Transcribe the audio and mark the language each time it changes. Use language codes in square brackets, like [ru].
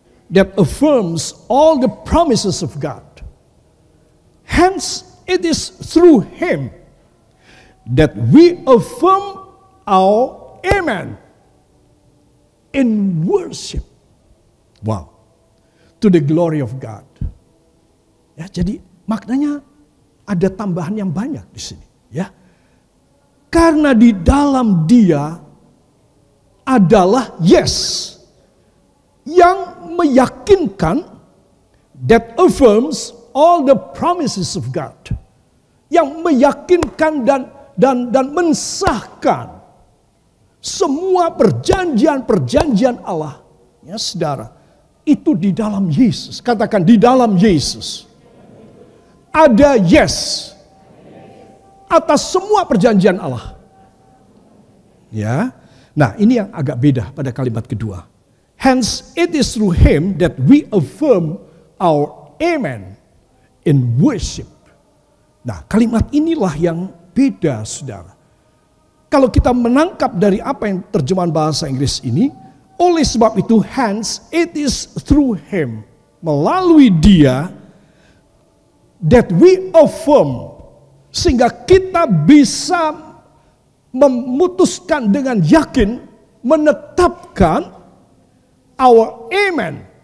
[en] That affirms all the promises of God. Hence, it is through Him that we affirm our amen in worship. Wow. To the glory of God. [id] Ya, jadi maknanya ada tambahan yang banyak di sini, ya. Karena di dalam Dia adalah yes yang meyakinkan, [en] that affirms all the promises of God, [id] yang meyakinkan dan mensahkan semua perjanjian Allah, ya saudara, itu di dalam Yesus. Katakan, di dalam Yesus ada yes atas semua perjanjian Allah. Ya. Nah, ini yang agak beda pada kalimat kedua. [en] Hence, it is through Him that we affirm our amen in worship. [id] Nah, kalimat inilah yang beda, saudara. Kalau kita menangkap dari apa yang terjemahan bahasa Inggris ini, oleh sebab itu, [en] hence, it is through Him, [id] melalui Dia, [en] that we affirm, [id] sehingga kita bisa memutuskan dengan yakin, menetapkan [en] our amen.